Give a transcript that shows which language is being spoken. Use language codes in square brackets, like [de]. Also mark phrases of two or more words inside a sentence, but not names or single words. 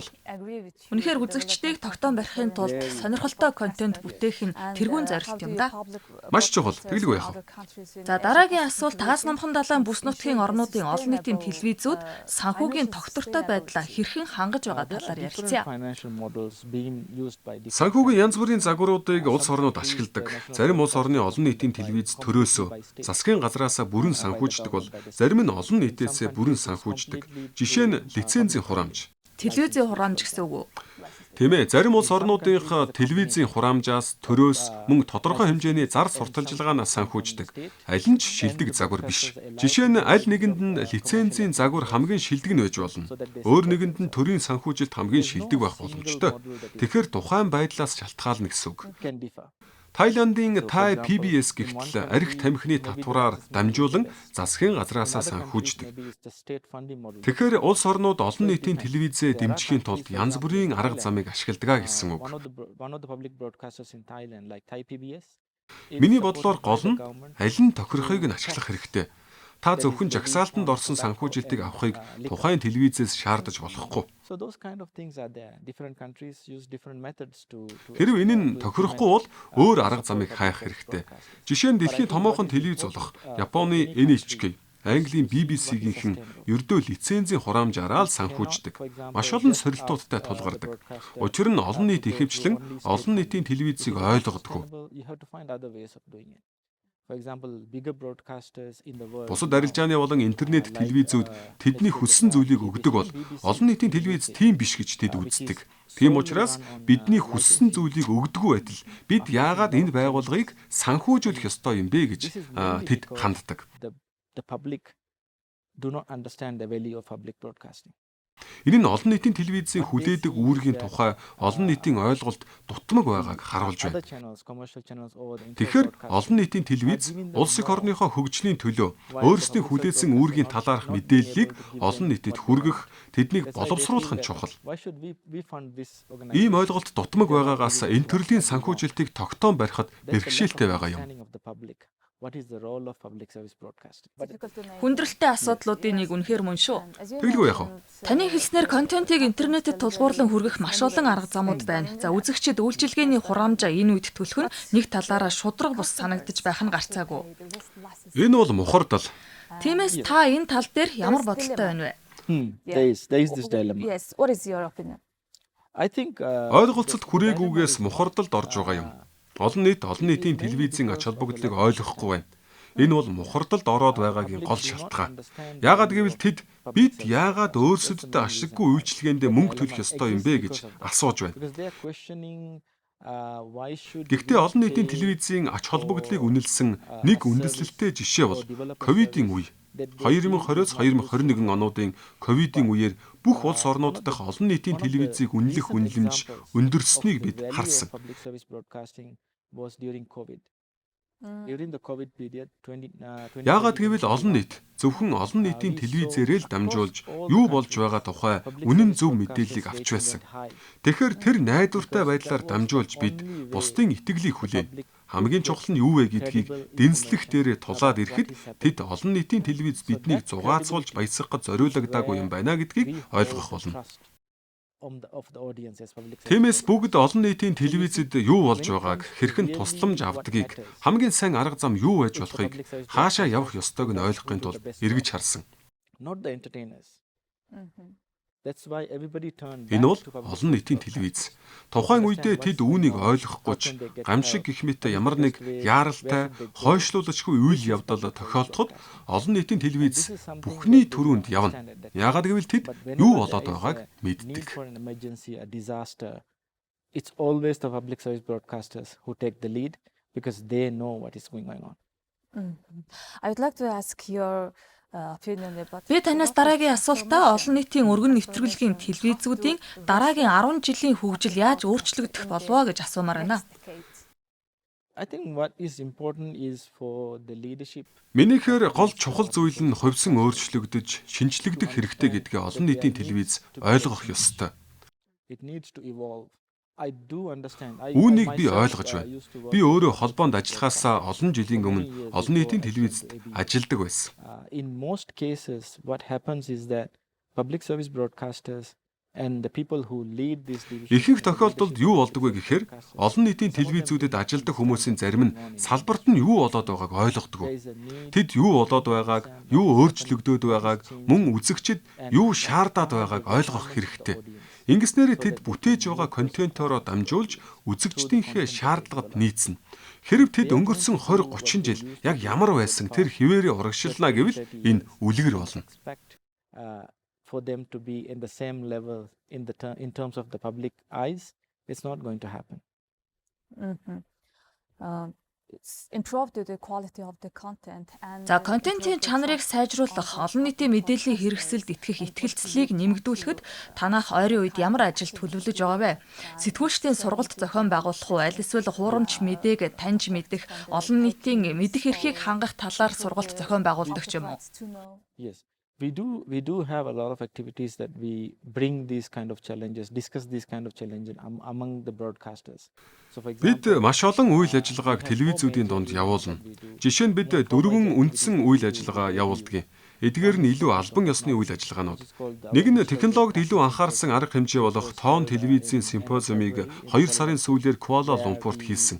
[mn] Үнэхээр үзэгчдийг тогтоон барихын тулд сонирхолтой контент бүтээх нь тэргүүн зорилт юм да. Маш чухал. Тэгэлгүй яах вэ? За дараагийн асуулт Тагаас намхан далайн бүс нутгийн орнуудын олон нийтийн телевизүүд санхүүгийн тогтвортой байдлаа хэрхэн хангаж байгаа талаар ярилцъя. [en] Financial models being used by different [mn] Санхүүгийн янз бүрийн загваруудыг улс орнууд ашигладаг. Зарим улс орны олон нийтийн телевиз төрөөсөө засгийн газраасаа бүрэн санхүүждэг бол зарим нь олон нийтээсээ бүрэн санхүүждэг. Жишээ нь лицензийн хураамж. Телевизийн хураамж гэсэн үг үү? Тийм ээ, зарим улс орнуудынх телевизийн хураамжаас төрөөс мөн тодорхой хэмжээний зар сурталчилгаанаас санхүүждэг. Аль нь ч шилдэг загвар биш. Жишээ нь аль нэгэнд нь лицензийн загвар хамгийн шилдэг нь байж болно. Өөр нэгэнд нь төрийн санхүүжилт хамгийн шилдэг байх боломжтой. Тэгэхээр тухайн байдлаас шалтгаална гэсэн үг. [en] can differ. [mn] Тайландын Thai PBS гихтэл арх тамхины татвараар дамжуулан засгийн газраасаа санхүүждэг. [en] Maybe it's the state funding model. [mn] Тэгэхээр улс орнууд олон нийтийн телевизээ дэмжихийн тулд янз бүрийн арга замыг ашигладаг гэсэн үг. [en] One of the public broadcasters in Thailand, like Thai PBS. [mn] Миний бодлоор гол нь аль нь тохирохыг нь ашиглах хэрэгтэй. Та зөвхөн жагсаалтанд орсон санхүүжилтийг авахыг тухайн телевизээс шаардаж болохгүй. [en] So those kind of things are there. Different countries use different methods to [mn] Хэрв энэ нь тохирохгүй бол өөр арга замыг хайх хэрэгтэй. Жишээ нь дэлхийн томоохон телевиз болох Японы NHK, Английн BBC-гийнхэн ердөө лицензийн хураамжаараа л санхүүждэг. Маш олон сорилтуудтай тулгардаг. Учир нь олон нийт ихэвчлэн олон нийтийн телевизийг ойлгодоггүй. [en] You have to find other ways of doing it. For example, bigger broadcasters in the world. [mn] Бусад арилжааны болон интернет телевизүүд тэдний хүссэн зүйлийг өгдөг бол олон нийтийн телевиз тийм биш гэж тэд үздэг. Тийм учраас бидний хүссэн зүйлийг өгдөггүй байтал бид яагаад энэ байгууллагыг санхүүжүүлэх ёстой юм бэ гэж тэд ханддаг. [en] The public do not understand the value of public broadcasting. [mn] Энэ нь олон нийтийн телевизийн хүлээдэг үүргийн тухай олон нийтийн ойлголт дутмаг байгааг харуулж байна. [en] Other channels, commercial channels over the [mn] Тэгэхээр internet олон нийтийн телевиз улс их орныхоо хөгжлийн төлөө өөрсдийн хүлээсэн үүргийн талаарх мэдээллийг олон нийтэд хүргэх, тэднийг боловсруулах нь чухал. [en] Why should we fund this organization? [mn] Ийм ойлголт дутмаг байгаагаас энэ төрлийн санхүүжилтийг тогтоон барихад бэрхшээлтэй байгаа юм. [en] Understanding of the public. What is the role of public service broadcasting? [mn] Хүндрэлтэй асуудлуудын нэг үнэхээр мөн шүү. Тэгэлгүй яах вэ? Таны хэлснээр контентийг интернетэд тулгуурлан хүргэх маш олон арга замууд байна. За үзэгчид үйлчилгээний хураамжаа энэ үед төлөх нь нэг талаараа шудраг бус санагдаж байх нь гарцаагүй. Энэ бол мухардал. Тиймээс та энэ тал дээр ямар бодолтой байна вэ? [en] There is this dilemma. Yes, what is your opinion? I think [mn] Ойлголцод хүрээгүйгээс мухардалд орж байгаа юм. Олон нийтийн телевизийн ач холбогдлыг ойлгохгүй байна. Энэ бол мухардалд ороод байгаагийн гол шалтгаан. Яагаад гэвэл тэд бид яагаад өөрсөддөө ашиггүй үйлчилгээндээ мөнгө төлөх ёстой юм бэ гэж асууж байна. [en] because they are questioning why should [mn] Гэхдээ олон нийтийн телевизийн ач холбогдлыг үнэлсэн нэг үндэслэлтэй жишээ бол ковидын үе. 2020-с 2021 онуудын ковидын үеэр бүх улс орнууд дахь олон нийтийн телевизийг үнэлэх үнэлэмж өндөрснийг бид харсан. [en] public service broadcasting was during COVID. During the COVID period 20 [mn] Яагаад гэвэл олон нийт зөвхөн олон нийтийн телевизээрээ л дамжуулж юу болж байгаа тухай үнэн зөв мэдээллийг авч байсан. Тэгэхээр тэр найдвартай байдлаар дамжуулж бид бусдын итгэлийг хүлээн. Хамгийн чухал нь юу вэ гэдгийг дэнслэх дээрээ тулаад ирэхэд тэд олон нийтийн телевиз биднийг зугаацуулж баясгах гэж зориулагдаагүй юм байна гэдгийг ойлгох болно. [en] of the audience as public service. [mn] Тиймээс бүгд олон нийтийн телевизэд юу болж байгааг хэрхэн тусламж авдгийг хамгийн сайн арга зам юу байж болохыг хаашаа явах ёстойг нь ойлгохын тулд эргэж харсан. [en] Not the entertainers. That's why everybody turned [mn] Энэ бол [en] back to public [mn] олон нийтийн телевиз. Тухайн үедээ тэд үүнийг ойлгохгүй ч гамшиг гэх мэт ямар нэг яаралтай, хойшлуулагчгүй үйл явдал тохиолдоход олон нийтийн телевиз бүхний түрүүнд явна. Яагаад гэвэл тэд юу болоод байгааг need мэддэг. [en] for an emergency, a disaster. It's always the public service broadcasters who take the lead because they know what is going on. I would like to ask your opinion about. [mn] Би танаас дараагийн асуултаа олон нийтийн өргөн нэвтрүүлгийн телевизүүдийн дараагийн 10 жилийн хөгжил яаж өөрчлөгдөх болов гэж асуумаар байна. [en] I think what is important is for the leadership. [mn] Минийхээр гол чухал зүйл нь хувьсан өөрчлөгдөж, шинжлэгдэх хэрэгтэй гэдгээ олон нийтийн телевиз ойлгох ёстой. [en] It needs to evolve. I do understand. [mn] Үүнийг би ойлгож байна. Би өөрөө холбоонд ажиллахаасаа олон жилийн өмнө олон нийтийн телевизэд ажилладаг байсан. [en] In most cases, what happens is that public service broadcasters And the people who lead these divisions [mn] Ихэнх тохиолдолд юу болдог вэ гэхээр олон нийтийн телевизүүдэд ажилладаг хүмүүсийн зарим нь салбарт нь юу болоод байгааг ойлгодог. Тэд юу болоод байгааг, юу өөрчлөгдөд байгааг, мөн үзэгчид юу шаардаад байгааг ойлгох хэрэгтэй. Ингэснээр тэд бүтээж байгаа контентороо дамжуулж үзэгчдийнхээ шаардлагад нийцнэ. Хэрэв тэд өнгөрсөн 20-30 жил яг ямар байсан тэр хിവэрээ урагшилна гэвэл энэ үлгэр болно. [en] For them to be in the same level in terms of the public eyes, it's not going to happen. It's improved the quality of the content and [mn] За контентын чанарыг сайжруулах, олон нийтийн мэдээллийн хэрэгсэлд итгэх итгэлцлийг нэмэгдүүлэхэд танах ойрын үед ямар ажил төлөвлөж байгаа вэ? Сэтгүүлчдийн сургалт зохион байгуулах уу, аль эсвэл хуурамч мэдээг таньж мэдэх, олон нийтийн мэдэх эрхийг хангах талаар сургалт зохион байгуулдаг ч юм уу? [en] Yes. We do have a lot of activities that we bring these kind of challenges, discuss these kind of challenges among the broadcasters. So for [mn] Бид example, маш олон үйл ажиллагааг телевизүүдийн донд явуулна. Жишээ нь бид 4 үндсэн үйл ажиллагаа явуулдаг. Эдгээр нь илүү албан ёсны үйл ажиллагаанууд. Нэг нь технологид илүү анхаарсан арга хэмжээ болох тоон телевизийн симпозиумыг 2 сарын сүүлээр Куала Лумпурт хийсэн.